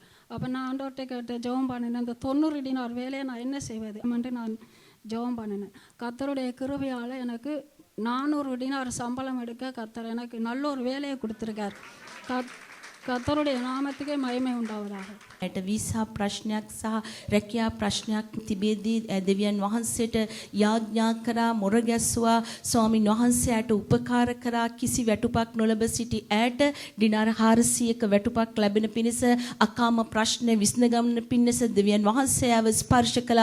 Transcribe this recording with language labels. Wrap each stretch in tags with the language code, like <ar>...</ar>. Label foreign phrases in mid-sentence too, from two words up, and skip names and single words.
<ta>அப்போ நான் ஆண்டவர்கிட்ட கேட்டு ஜெபம் பண்ணினேன், அந்த 90 டினார் வேலையை நான் என்ன செய்வது என்று நான் ஜெபம் பண்ணினேன். கர்த்தருடைய கிருபையால் எனக்கு 400 டினார் சம்பளம் எடுக்க கர்த்தர் எனக்கு நல்ல ஒரு வேலையை கொடுத்துருக்கார். கர்த்தருடைய நாமத்துக்கே மகிமை உண்டாவதாக.</ta> <si>ඇයට වීසා ප්‍රශ්නයක් සහ රැකියා ප්‍රශ්නයක් තිබෙද්දී දෙවියන් වහන්සේට යාඥා කරා, මොර ගැස්සුවා. ස්වාමීන් වහන්සේට උපකාර කරා. කිසි වැටුපක් නොලබ සිටි ඇයට ඩිනාර 400ක වැටුපක් ලැබෙන පිණිස, අකාම ප්‍රශ්න විසඳගන්න පිණිස දෙවියන් වහන්සේව ස්පර්ශ කළා.</si>